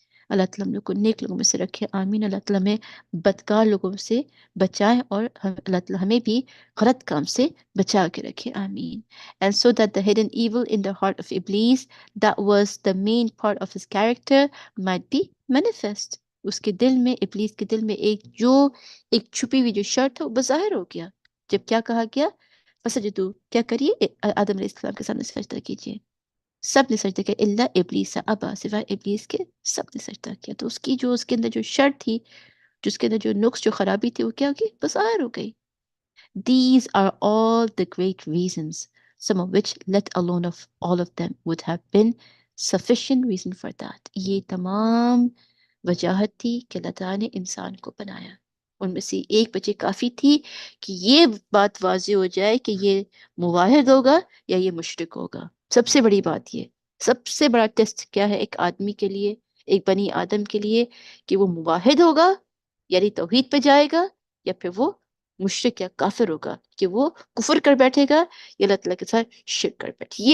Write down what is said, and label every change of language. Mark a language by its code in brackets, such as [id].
[ur] اللہ تعالیٰ ہم لوگ کو نیک لوگوں میں سے رکھے، آمین۔ اللہ تعالیٰ ہمیں بدکار لوگوں سے بچائے اور اللہ تعالیٰ ہمیں بھی غلط کام سے بچا کے رکھے، آمین۔ [en] And so that the hidden evil in the heart of Iblis, that was the main part of his character, might be manifest۔ [ur] اس کے دل میں، ابلیس کے دل میں ایک چھپی ہوئی جو شر تھا وہ بظاہر ہو گیا جب کیا کہا گیا، فسجدو، کیا کریے، آدم علیہ السلام کے سامنے سجدہ کیجیے۔ سب نے سجدہ کیا، اللہ ابلیس ابا، سوائے ابلیس کے سب نے سجدہ کیا۔ تو اس کے اندر جو شر تھی، جو اس کے اندر جو نقص، جو خرابی تھی، وہ کیا ہوگی، بظاہر ہو گئی۔ [en] These are all the great reasons, some of which, let alone of all of them, would have been sufficient reason for that. [ur] یہ تمام وجاہت تھی کہ اللہ تعالیٰ نے انسان کو بنایا. ان میں سے ایک وجہ کافی تھی کہ یہ بات واضح ہو جائے کہ یہ موحد ہوگا یا یہ مشرک ہوگا. سب سے بڑی بات یہ، سب سے بڑا ٹیسٹ کیا ہے ایک آدمی کے لیے، ایک بنی آدم کے لیے، کہ وہ موحد ہوگا یعنی توحید پہ جائے گا، یا پھر وہ مشرک یا کافر ہوگا کہ وہ کفر کر بیٹھے گا یا اللہ تعالیٰ کے ساتھ شرک کر بیٹھے.